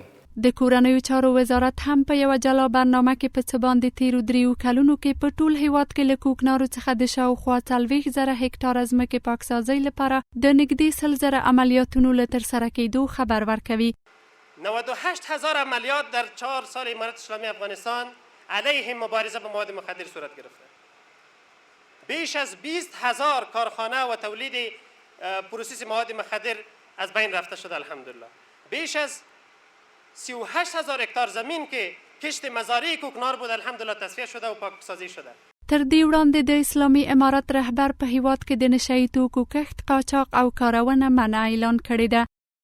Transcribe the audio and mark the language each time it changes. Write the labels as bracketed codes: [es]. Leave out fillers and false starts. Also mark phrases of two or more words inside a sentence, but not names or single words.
[ps] د کورنیو چارو وزارت هم په یوه جلا برنامه کې په څه باندې تیرو 3 کلونو کې په ټول هیواد کې له کوکنارو څخه د شاوخوا 40,000 هکټاره ځمکې پاکسازۍ لپاره د نږدې 100,000 عملیاتونو له ترسره کېدو خبر ورکوي. [fa] 98,000 عملیات در 4 سال امارت اسلامی افغانستان علیه مبارزه با مواد مخدر صورت گرفته. بیش از 20,000 کارخانه و تولید پروسس مواد مخدر از بین رفته شده الحمدلله. بیش از 38,000 هکتار زمین که کشت مزارع کوکنار بود الحمدلله تصفیه شده و پاکسازی شده. [ps] تر دې وړاندې د اسلامي امارت رهبر په هیواد کې د نشهیي توکو کښت، قاچاق او کارونه منع اعلان کړې ده.